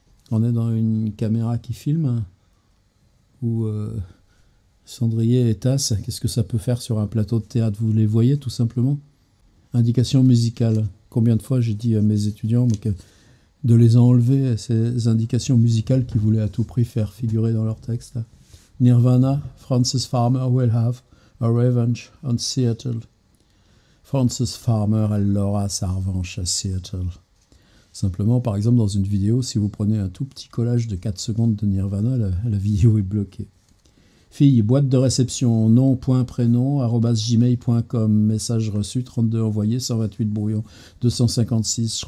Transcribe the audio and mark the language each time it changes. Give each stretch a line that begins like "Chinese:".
French: On est dans une caméra qui filme, ou cendrier et tasse, qu'est-ce que ça peut faire sur un plateau de théâtre? Vous les voyez tout simplement. Indication musicale. Combien de fois j'ai dit à mes étudiants de les enlever, ces indications musicales qu'ils voulaient à tout prix faire figurer dans leur texte.
English: Nirvana, Frances Farmer will have a revenge on Seattle.
French: Frances Farmer, elle aura sa revanche à Seattle. Simplement, par exemple, dans une vidéo, si vous prenez un tout petit collage de 4 secondes de Nirvana, la vidéo est bloquée. Fille, boîte de réception, nom, point, prénom, @gmail.com, message reçu, 32 envoyé, 128 brouillons, 256.